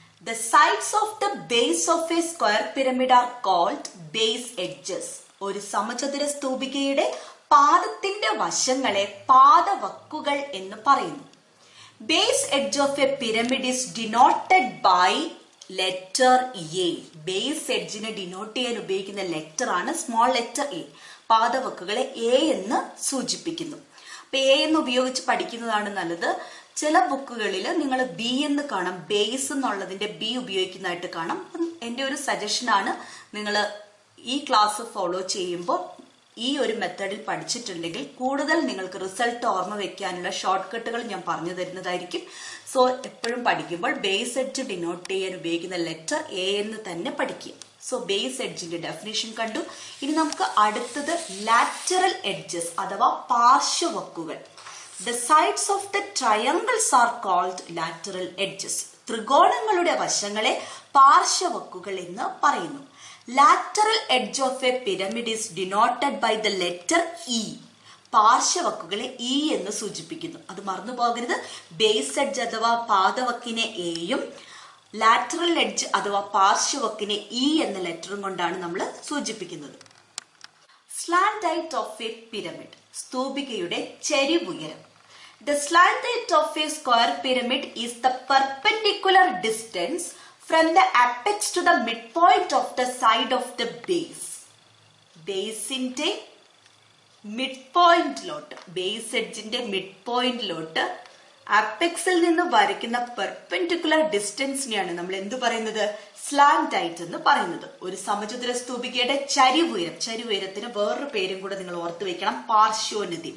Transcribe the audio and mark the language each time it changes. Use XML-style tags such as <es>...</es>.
<en>The sides of the base of a square pyramid are called base edges.</en> <ml>ഒരു സമചതുര സ്തൂപികയുടെ പാദത്തിന്റെ വശങ്ങളെ പാദവക്കുകൾ എന്ന് പറയുന്നു.</ml> <en>Base edge of a pyramid is denoted by letter A.</en> <ml>Base എഡ്ജിനെ denote ചെയ്യാൻ ഉപയോഗിക്കുന്ന letter ആണ് small letter A. പാദവക്കുകളെ A എന്ന് സൂചിപ്പിക്കുന്നു. അപ്പൊ എ എന്ന് ഉപയോഗിച്ച് പഠിക്കുന്നതാണ് നല്ലത്. ചില ബുക്കുകളിൽ നിങ്ങൾ ബി എന്ന് കാണാം, ബേസ് എന്നുള്ളതിന്റെ ബി ഉപയോഗിക്കുന്നതായിട്ട് കാണാം. എൻ്റെ ഒരു സജഷനാണ്, നിങ്ങൾ ഈ ക്ലാസ് ഫോളോ ചെയ്യുമ്പോൾ ഈ ഒരു മെത്തേഡിൽ പഠിച്ചിട്ടുണ്ടെങ്കിൽ കൂടുതൽ നിങ്ങൾക്ക് റിസൾട്ട് ഓർമ്മ വെക്കാനുള്ള ഷോർട്ട് കട്ടുകൾ ഞാൻ പറഞ്ഞു തരുന്നതായിരിക്കും. സോ എപ്പോഴും പഠിക്കുമ്പോൾ ബേസ് എഡ്ജ് ഡിനോട്ട് ചെയ്യാൻ ഉപയോഗിക്കുന്ന ലെറ്റർ എ എന്ന് തന്നെ പഠിക്കുക. സോ ബേസ് എഡ്ജിന്റെ ഡെഫിനേഷൻ കണ്ടു. ഇനി നമുക്ക് അടുത്തത് ലാറ്ററൽ എഡ്ജസ് അഥവാ പാർശ്വവക്കുകൾ.</ml> <en>The sides of the triangles are called lateral edges.</en> <ml>ത്രികോണങ്ങളുടെ വശങ്ങളെ പാർശ്വവക്കുകൾ എന്ന് പറയുന്നു.</ml> <en>Lateral edge of a pyramid is denoted by the letter E.</en> <ml>പാർശ്വവക്കുകളെ E എന്ന് സൂചിപ്പിക്കുന്നു. അത് മറന്നു പോകരുത്. ബേസ് എഡ്ജ് അഥവാ പാദവക്കിനെ എയും ലാറ്ററൽ എഡ്ജ് അഥവാ പാർശ്വവക്കിനെ ഇ എന്ന ലെറ്ററും കൊണ്ടാണ് നമ്മൾ സൂചിപ്പിക്കുന്നത്.</ml> <en>Slant height of a pyramid.</en> <ml>സ്തൂപികയുടെ ചെരിവുയരം.</ml> <en>The slant height of a square pyramid is the perpendicular distance from the apex to the midpoint of the side of the base.</en> <ml>ബേസിന്റെ mid പോയിന്റിലോട്ട്, base എഡ്ജിന്റെ mid പോയിന്റിലോട്ട് അപ്പെക്സിൽ നിന്ന് വരയ്ക്കുന്ന perpendicular ഡിസ്റ്റൻസിനെയാണ് നമ്മൾ എന്ത് പറയുന്നത്, slant height എന്ന് പറയുന്നത്. ഒരു സമചതുര സ്തൂപികയുടെ ചരിവുയരം, ചരിവുയരത്തിന് വേറൊരു പേരും കൂടെ നിങ്ങൾ ഓർത്തു വെക്കണം, പാർശ്വോന്നതി.</ml>